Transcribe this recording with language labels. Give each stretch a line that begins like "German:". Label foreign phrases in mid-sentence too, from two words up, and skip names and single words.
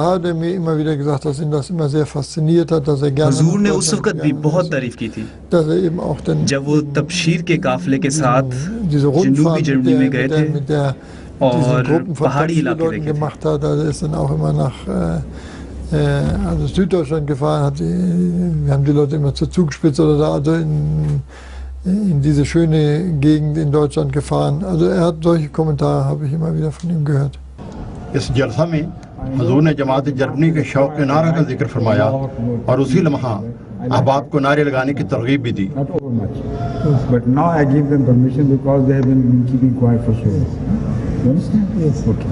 Urdu: حضور نے اس وقت بھی بہت تعریف کی تھی جب وہ تبشیر کے قافلے کے ساتھ جنوبی جرمنی میں گئے تھے اور پہاڑی علاقے دیکھے تھے.
German: Also Süddeutschland gefahren, wir haben die Leute immer zur Zugspitze oder da, also in diese schöne Gegend in Deutschland gefahren. Also er hat solche Kommentare, habe ich immer wieder von ihm gehört.
Urdu: اس جلسہ میں حضور نے جماعت جرمنی کے شوق نعرہ کا ذکر فرمایا اور اسی لمحہ احباب کو نعرے لگانے کی ترغیب بھی دی.
English: But now I give them permission because they have been keeping quiet for so long. You understand? Yes. Okay.